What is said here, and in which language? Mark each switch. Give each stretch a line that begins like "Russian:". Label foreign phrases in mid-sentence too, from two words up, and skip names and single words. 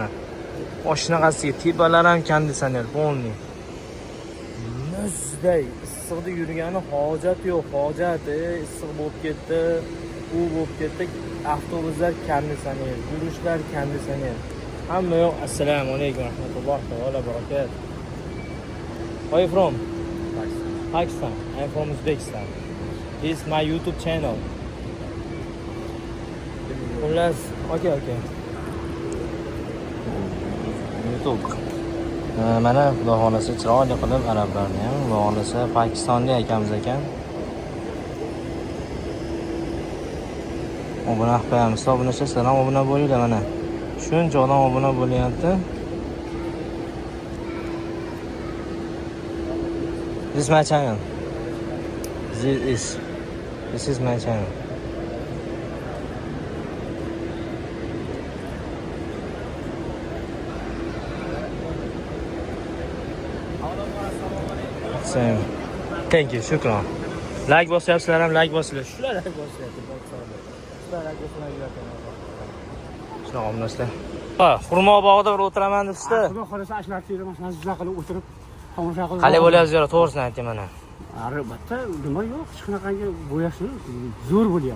Uzbek: Oshnaqasiga tepalar ham konditsioner, polni. Mizday issiqda yurgani hojat yo'q, hojat. Issiq bo'lib ketdi, u bo'lib ketdi. Avtobuslar konditsioner, yurishlar konditsioner. Hamma yo'q.
Arabic: السلام عليكم ورحمة الله وبركاته.
English: Where are you from? Pakistan. I'm from Uzbekistan. This is my YouTube channel. Okay. YouTube.
Uzbek: Mana Xudo xolasa chiroyli qilib arablarni ham, Xudo xolasa Pokistonlik akamiz ekan. Obuna qilamiz. Obunachi salom obuna bo'linglar mana. Shuncha odam obuna bo'lyapti.
English: This is my channel. This is my channel. Same. Thank you.
Uzbek: Shukron. Like bosyapsizlar ham, like bosinglar. Shular like bosyapti Pokistonda. Shular like bosinglar. Shunaqa obunachilar. Xurmo bog'ida bir o'tiraman debsiz-da. Xudo xolasa ashlarchilar mazza qilib o'tirib tomosha qilib. Qalay bo'lyapsiz, to'g'risini ayting mana. Albatta, nima yo'q, hech qanaqangi bo'yashi zo'r bo'lyapti.